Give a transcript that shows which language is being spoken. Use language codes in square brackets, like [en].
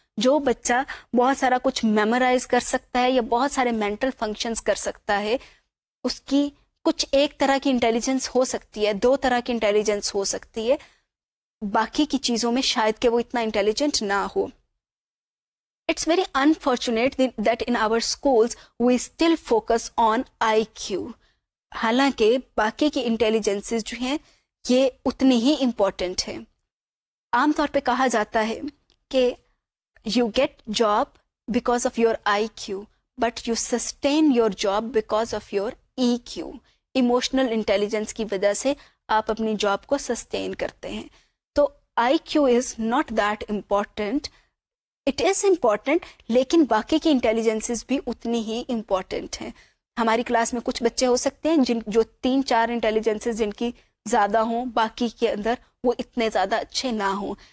[ur] جو بچہ بہت سارا کچھ میمورائز کر سکتا ہے یا بہت سارے مینٹل فنکشنز کر سکتا ہے، اس کی کچھ ایک طرح کی انٹیلیجنس ہو سکتی ہے، 2 طرح کی انٹیلیجنس ہو سکتی ہے، باقی کی چیزوں میں شاید کہ وہ اتنا انٹیلیجنٹ نہ ہو. [en] It's very unfortunate that in our schools we still focus on IQ. [ur] حالانکہ باقی کی انٹیلیجنسز جو ہیں یہ اتنی ہی امپورٹنٹ ہیں. عام طور پہ کہا جاتا ہے کہ [en] you get job because of your IQ but you sustain your job because of your EQ. [ur] Emotional intelligence کی وجہ سے آپ اپنی جاب کو سسٹین کرتے ہیں. تو [en] IQ is not that important. It is important, [ur] لیکن باقی کی انٹیلیجنسز بھی اتنی ہی امپورٹنٹ ہیں. ہماری کلاس میں کچھ بچے ہو سکتے ہیں جو 3-4 انٹیلیجنسز جن کی زیادہ ہوں، باقی کے اندر وہ اتنے زیادہ اچھے نہ ہوں.